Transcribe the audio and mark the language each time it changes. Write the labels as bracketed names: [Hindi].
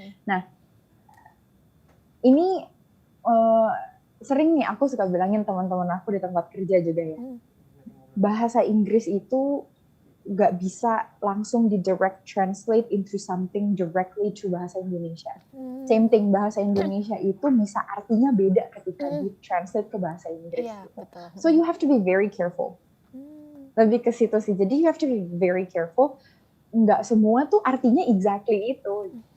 [Indonesian] Nah, ini sering nih aku suka bilangin teman-teman aku di tempat kerja juga ya, bahasa Inggris itu gak bisa langsung di [English] direct translate into something directly to [Indonesian] bahasa Indonesia. [English] Same thing, [Indonesian] bahasa Indonesia itu bisa artinya beda ketika di translate ke bahasa Inggris. Betul. [English] So you have to be very careful. [Indonesian] Lebih ke situ sih. [English] Jadi you have to be very careful. [Indonesian] Nggak semua tuh artinya exactly itu.